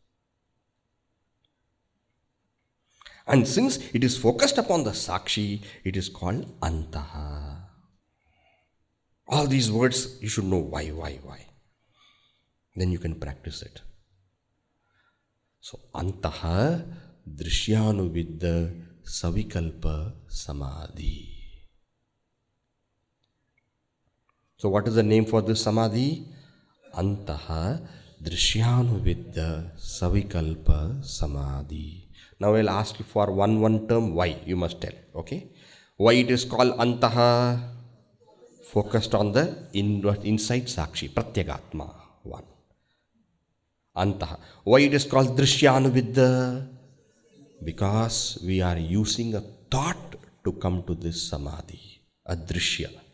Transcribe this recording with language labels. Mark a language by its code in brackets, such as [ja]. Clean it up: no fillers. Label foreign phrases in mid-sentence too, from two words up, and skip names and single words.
[en] And since it is focused upon the sakshi, it is called antaha. All these words, you should know why. Then you can practice it. So, [sa] antaha dṛśyanuviddha savikalpa samadhi. [en] So, what is the name for this samadhi? [sa] Antaha dṛśyanuviddha savikalpa samadhi. [en] Now, I will ask you for one term, why. You must tell, okay? Why it is called antaha? Focused on the inside [sa] sakshi, pratyagatma, [en] one. Antaha. Why it is called dṛśyanuviddha? Because we are using a thought to come to this samadhi, a drishya.